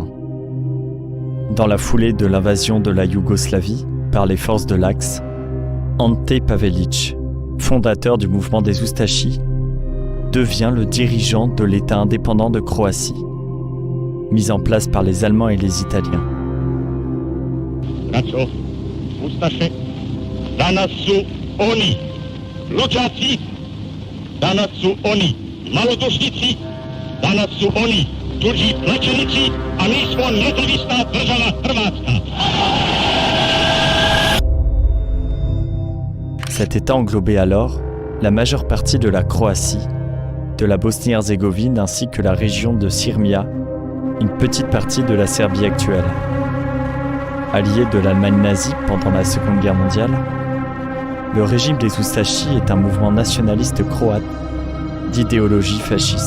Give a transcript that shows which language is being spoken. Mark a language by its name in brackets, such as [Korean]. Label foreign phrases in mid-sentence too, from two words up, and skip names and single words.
[French] Dans la foulée de l'invasion de la Yougoslavie par les forces de l'Axe, Ante Pavelić, fondateur du mouvement des Oustachis, devient le dirigeant de l'État indépendant de Croatie, mis en place par les Allemands et les Italiens. [Croatian] Braćo, Ustaše, danas su oni, luđaci, danas su oni, malodušnici, danas su oni, tuđi plaćenici, a mi smo nezavisna država Hrvatska. [French] Cet État englobait alors la majeure partie de la Croatie, de la Bosnie-Herzégovine ainsi que la région de Sirmia, une petite partie de la Serbie actuelle. Allié de l'Allemagne nazie pendant la Seconde Guerre mondiale, le régime des Oustachis est un mouvement nationaliste croate d'idéologie fasciste.